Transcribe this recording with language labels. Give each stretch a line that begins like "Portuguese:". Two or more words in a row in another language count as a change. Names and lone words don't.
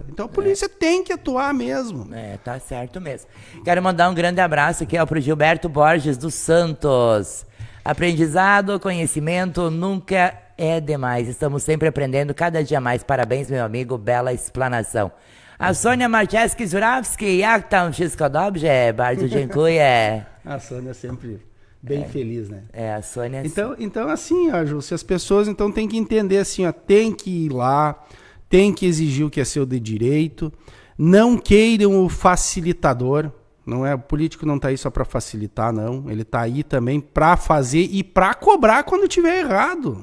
Portuguese: Então a polícia tem que atuar mesmo. Tá certo mesmo. Quero mandar um grande abraço aqui para o Gilberto Borges dos Santos. Aprendizado, conhecimento nunca é demais. Estamos sempre aprendendo cada dia mais. Parabéns, meu amigo. Bela explanação. A Sônia Marczewski-Zurawski,
Polish: jak tam wszystko dobrze? Bardzo dziękuję.
Portuguese: A Sônia é sempre bem feliz, né? A Sônia... Então assim, Ju, se as pessoas têm que entender assim, tem que ir lá, tem que exigir o que é seu de direito, não queiram o facilitador. O político não está aí só para facilitar, não. Ele está aí também para fazer e para cobrar quando tiver errado.